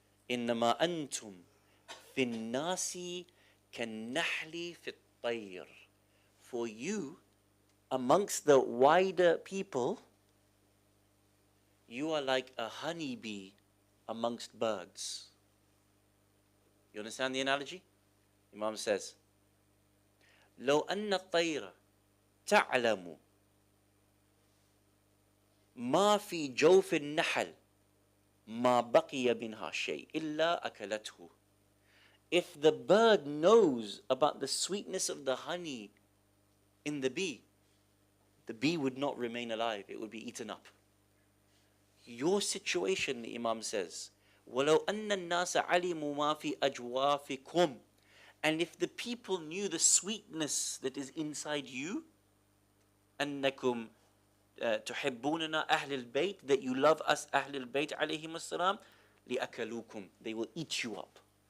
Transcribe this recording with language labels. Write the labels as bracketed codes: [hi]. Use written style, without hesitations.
[ar] إِنَّمَا أَنْتُمْ فِي النَّاسِ كَالنَّحْلِ فِي الطَّيْرِ. [en] For you, amongst the wider people, you are like a honeybee amongst birds. You understand the analogy? Imam says, [ar] لو أن الطير تعلم ما في جوف النحل ما بقي منها شيء إلا أكلته. [en] If the bird knows about the sweetness of the honey in the bee would not remain alive, it would be eaten up. Your situation, the Imam says, [ar] وَلَوْ أَنَّ النَّاسَ عَلِمُوا مَا فِي أَجْوَافِكُمْ. [en] And if the people knew the sweetness that is inside you, [ar] أَنَّكُمْ تُحِبُّونَنَا أَهْلِ الْبَيْتِ, [en] that you love us [ar] أهل البيت عليهم السلام, لِأَكَلُوكُمْ, [en] they will eat you up.